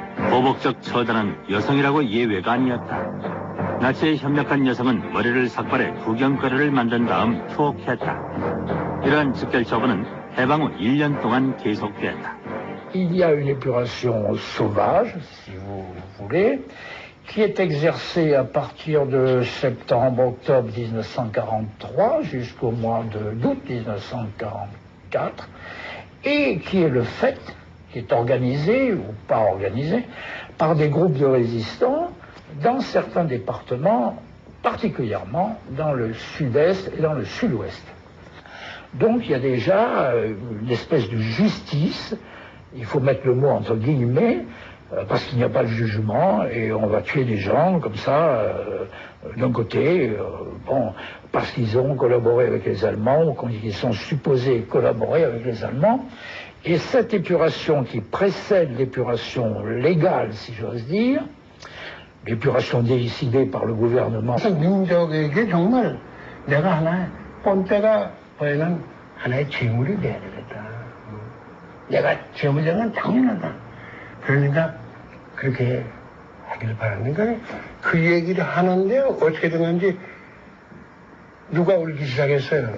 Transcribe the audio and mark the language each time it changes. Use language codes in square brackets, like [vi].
[ko] 보복적 처단은 여성이라고 예외가 아니었다. 나치에 협력한 여성은 머리를 삭발해 구경거리를 만든 다음 투옥했다. 이러한 즉결 처분은 해방 후 1년 동안 계속됐다. [fr] Il y a une épuration sauvage, si vous voulez, qui est exercée à partir de septembre-octobre 1943 jusqu'au mois d'août 1944, et qui est le fait, qui est organisé ou pas organisé, par des groupes de résistants dans certains départements, particulièrement dans le sud-est et dans le sud-ouest. Donc il y a déjà une espèce de justice, il faut mettre le mot entre guillemets, parce qu'il n'y a pas de jugement et on va tuer des gens comme ça, d'un côté, parce qu'ils ont collaboré avec les Allemands ou qu'ils sont supposés collaborer avec les Allemands. Et cette épuration qui précède l'épuration légale, si j'ose dire, l'épuration décidée par le gouvernement. [ko] 민족에게 정말 내가 하나의 본때가 보이는 하나의 재물이 돼야 되겠다. 내가 재물인 건 당연하다. 그러니까 그렇게 하길 바랐는가? 그 얘기를 하는데 어떻게 됐는지 누가 울기 시작했어요.